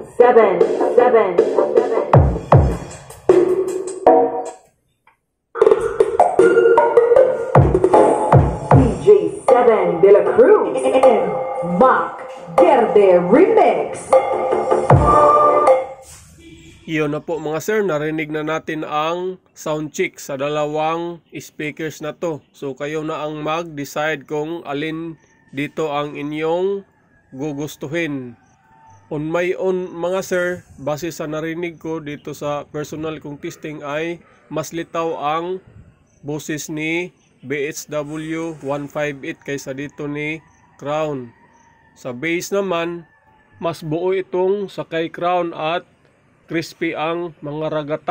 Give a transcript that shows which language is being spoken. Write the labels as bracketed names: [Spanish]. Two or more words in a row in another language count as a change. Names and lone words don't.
[Filipino] 7. DJ 7 De La Cruz and Mac Verde Remix. Iyon na po mga sir, narinig na natin ang sound check sa dalawang speakers na to. So kayo na ang mag-decide kung alin dito ang inyong gugustuhin. [English] On my own [Filipino] mga sir, base sa narinig ko dito sa personal kong testing ay mas litaw ang boses ni BHW 158 kaysa dito ni Crown. Sa bass naman, mas buo itong sa kay Crown at crispy ang mga ragatak.